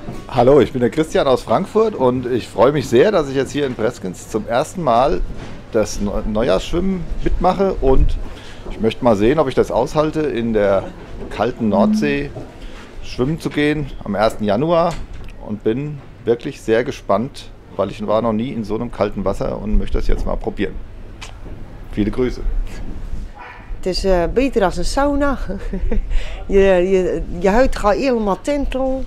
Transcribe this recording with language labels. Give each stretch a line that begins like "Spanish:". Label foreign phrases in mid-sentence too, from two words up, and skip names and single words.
German: Hallo, ich bin der Christian aus Frankfurt und ich freue mich sehr, dass ich jetzt hier in Breskens zum ersten Mal das Neujahrsschwimmen mitmache und ich möchte mal sehen, ob ich das aushalte, in der kalten Nordsee schwimmen zu gehen am 1. Januar und bin wirklich sehr gespannt, weil ich war noch nie in so einem kalten Wasser und möchte das jetzt mal probieren. Viele Grüße.
Dutch: Het is beter als een sauna. je huid gaat helemaal tintelen.